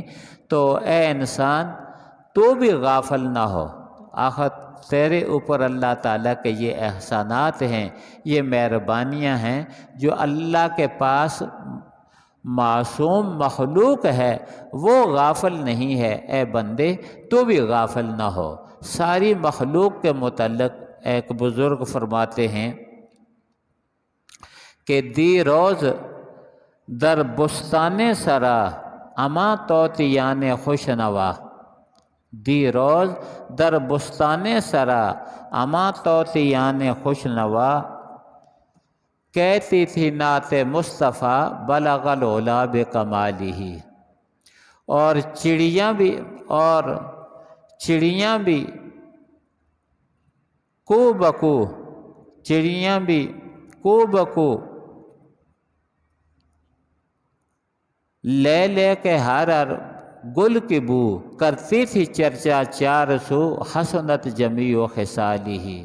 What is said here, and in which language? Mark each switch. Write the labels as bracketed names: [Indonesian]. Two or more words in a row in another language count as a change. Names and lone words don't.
[Urdu] تو اے انسان، تو بھی غافل نہ ہو، آخر تیرے اوپر اللہ تعالیٰ کے یہ احسانات ہیں، یہ مہربانیاں ہیں جو اللہ کے پاس معصوم مخلوق ہے، وہ غافل نہیں ہے۔ اے بندے، تو بھی غافل نہ ہو۔ ساری مخلوق کے متعلق ایک بزرگ فرماتے ہیں کہ [Persian] دی روز در بستان سرا اما طوطیان خوش نوا، دی روز در بستان سرا اما طوطیان خوش نوا، [Urdu] کہتی تھی نعت مصطفیٰ [Arabic] بلغ العلا بکمالہ، [Urdu] اور چڑیاں بھی کو بکو لے لے کے ہر گل کی بو، کرتی تھی چرچا 400 [Arabic] حسنت جمیع خصالہ۔